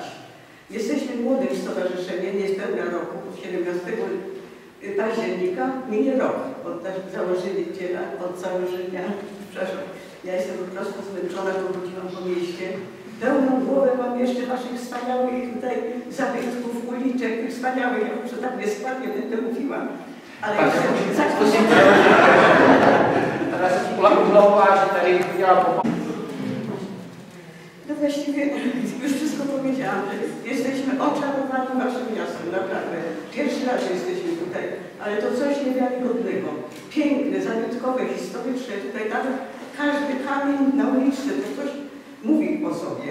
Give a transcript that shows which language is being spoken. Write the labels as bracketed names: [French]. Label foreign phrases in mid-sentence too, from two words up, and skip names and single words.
[Polish] Jesteśmy młodym stowarzyszeniem, niespełna roku, 17 października minie rok od założenia, przepraszam, ja jestem po prostu zmęczona, bo chodziłam po mieście. Pełną głowę mam jeszcze waszych wspaniałych tutaj zabytków, uliczek, tych wspaniałych, ja muszę tak bezpłatnie będę mówiła. Ale [Czech] teraz Ula umlouvá, že tady udělá pomáhat. [Polish] No właściwie już wszystko powiedziałam, że jesteśmy oczarowani waszym miastem, naprawdę. Pierwszy raz jesteśmy tutaj, ale to coś niewiarygodnego. Piękne, zabytkowe, historyczne, tutaj nawet każdy kamień na uliczce to coś mówi o sobie.